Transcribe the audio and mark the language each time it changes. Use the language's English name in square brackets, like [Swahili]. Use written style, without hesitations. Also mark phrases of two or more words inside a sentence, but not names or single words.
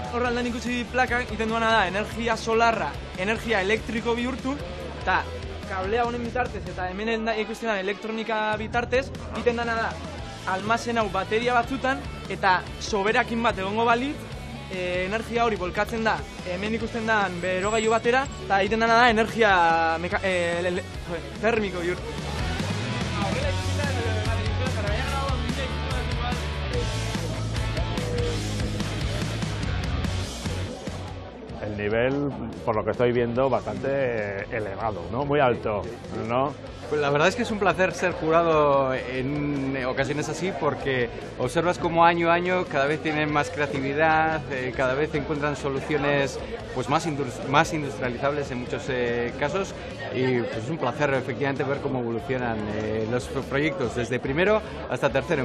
[Basque] Horraldan ikusi plakak iten duena da energia solarra, energia elektriko bihurtu, eta kablea honen bitartez eta hemen ikusten da elektronika bitartez, iten dena da almazen hau bateria batzutan eta soberakin bat egongo balitz, energia hori bolkatzen da, hemen ikusten da berogailu batera, eta egiten dena da energia termiko bihurtu. [Spanish] El nivel, por lo que estoy viendo, bastante elevado, ¿no? Muy alto, ¿no? Pues la verdad es que es un placer ser jurado en ocasiones así porque observas como año a año cada vez tienen más creatividad, cada vez encuentran soluciones pues más industrializables en muchos casos y pues es un placer efectivamente ver cómo evolucionan los proyectos desde primero hasta tercero.